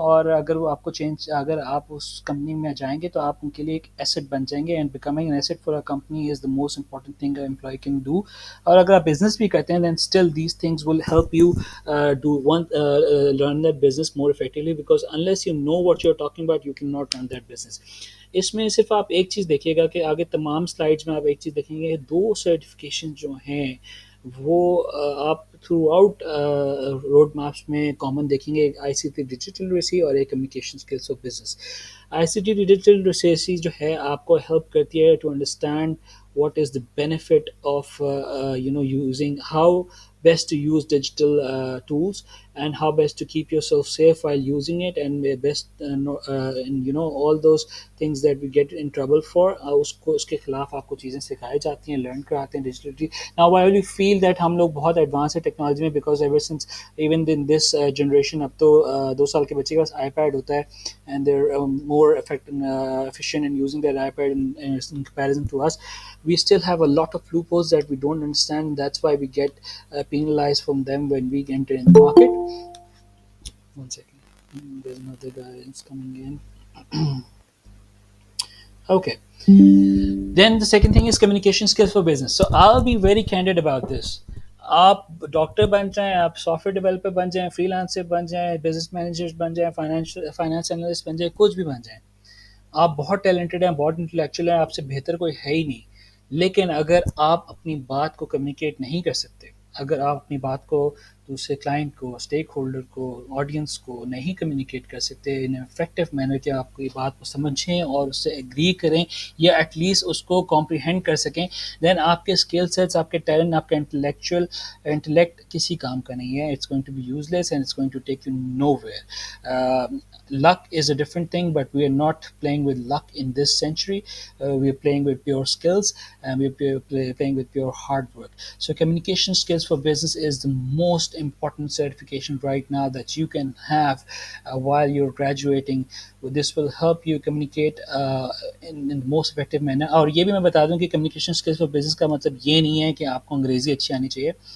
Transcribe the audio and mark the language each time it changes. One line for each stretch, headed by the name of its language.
Urdu: اور اگر وہ آپ کو اگر آپ اس کمپنی میں جائیں گے تو آپ ان کے لیے ایک ایسٹ بن جائیں گے
English: And becoming an asset for a company is the most important thing a employee can do.
Urdu: اور اگر آپ بزنس بھی کرتے ہیں
English: Then still these things will help you do learn that business more effectively because unless you know what you're talking about you cannot run that business.
Urdu: اس میں صرف آپ ایک چیز دیکھیے گا کہ آگے تمام سلائڈس میں آپ ایک چیز دیکھیں گے، دو سرٹیفکیشن جو ہیں وہ آپ تھرو آؤٹ روڈ میپس میں کامن دیکھیں گے. ایک آئی سی ٹی ڈیجیٹل لٹریسی اور ایک communication skills of business. I C T digital literacy جو ہے آپ کو ہیلپ کرتی ہے
English: to understand what is the benefit of using, how best to use digital tools and how best to keep yourself safe while using it, and best and all those things that we get in trouble for
Urdu: اس کے خلاف آپ کو چیزیں سکھائی جاتی ہیں، learn کراتے ہیں digitally.
English: Now I really feel that
Urdu: ہم لوگ بہت ایڈوانس ہے ٹیکنالوجی میں
English: because ever since even in this generation
Urdu: اب تو 2 سال کے بچے کے پاس آئی پیڈ ہوتا ہے
English: and they're more efficient in using their iPad in comparison to us. We still have a lot of loopholes that we don't understand. That's why we get penalized from them when we enter in the market. One second. There's another guy that's coming in. Okay. Then the second thing is communication skills for business. So I'll be very candid about this.
Urdu: آپ doctor بن جائیں، آپ soft where developer بن جائیں، free lancer بن جائیں، business manager بن جائیں، finance analyst بن جائیں، کچھ بھی بن جائیں، آپ بہت ٹیلنٹڈ ہیں، بہت انٹلیکچوئل ہیں، آپ سے بہتر کوئی ہے ہی نہیں. لیکن اگر آپ اپنی بات کو کمیونیکیٹ نہیں کر سکتے، اگر آپ اپنی بات کو دوسرے کلائنٹ کو، اسٹیک ہولڈر کو، آڈینس کو نہیں کمیونیکیٹ کر سکتے ان افیکٹو مینر کہ آپ کی بات کو سمجھیں اور اس سے ایگری کریں یا ایٹ لیسٹ اس کو کمپریہینڈ کر سکیں، دین آپ کے اسکل سیٹس، آپ کے ٹیلنٹ، آپ کا انٹلیکٹ کسی کام کا نہیں ہے.
English: It's going to be useless and it's going to take you nowhere. Luck is a different thing, but we are not playing with luck in this century. We are playing with pure skills, and we are playing with pure hard work. So communication skills for business is the most important certification right now that you can have while you're graduating. This will help you communicate in the most effective manner.
Urdu: اور یہ بھی میں بتا دوں کہ communication skills for business کا مطلب یہ نہیں ہے کہ آپ کو انگریزی اچھی آنی چاہیے.